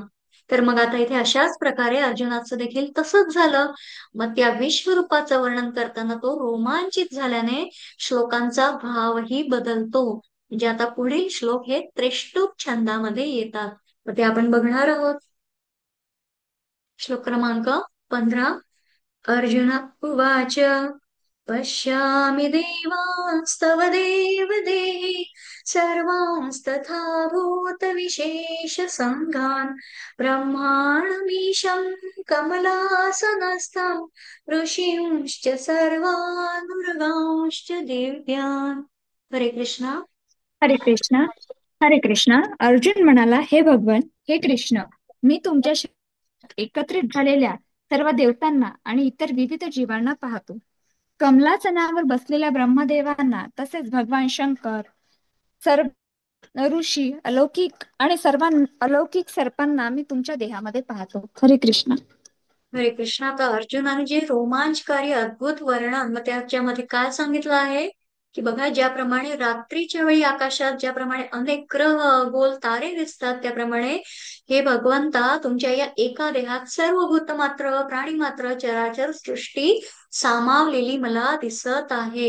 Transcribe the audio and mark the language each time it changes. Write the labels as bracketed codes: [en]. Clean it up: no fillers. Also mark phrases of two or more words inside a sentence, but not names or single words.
[mr] तर मग आता इथे अशाच प्रकारे अर्जुनाचं देखील तसंच झालं. मग त्या विश्वरूपाचं वर्णन करताना तो रोमांचित झाल्याने श्लोकांचा भावही बदलतो. म्हणजे आता पुढील श्लोक हे त्रिष्टुप छंदामध्ये येतात, तर ते आपण बघणार आहोत. श्लोक क्रमांक 15. [sa] अर्जुन उवाच पश्यामि देवांस्तव देवदेहे सर्वांस्तथा भूतविशेषसङ्गान् ब्रह्माणमीशं कमलासनस्थं ऋषींश्च सर्वानुर्गांश्च दिव्यान्. [mr] हरे कृष्णा. हरे कृष्णा. हरे कृष्णा. अर्जुन म्हणाला, हे भगवन, हे कृष्ण, मी तुमच्या एकत्रित झालेल्या सर्व देवतांना आणि इतर विविध जीवांना पाहतो. कमलासनावर बसलेल्या ब्रह्मदेवांना, तसेच भगवान शंकर, सर्व ऋषी, अलौकिक आणि सर्व अलौकिक सर्पांना मी तुमच्या देहामध्ये पाहतो. हरे कृष्ण. हरे कृष्णा. का अर्जुनाने जे रोमांचकारी अद्भुत वर्णन मग त्याच्यामध्ये काय सांगितलं आहे, की बघा, ज्याप्रमाणे रात्रीच्या वेळी आकाशात ज्याप्रमाणे अनेक ग्रह, गोल तारे दिसतात, त्याप्रमाणे हे भगवंता तुमच्या या एका देहात सर्व भूतमात्र, प्राणीमात्र, चराचर सृष्टी सामावलेली मला दिसत आहे.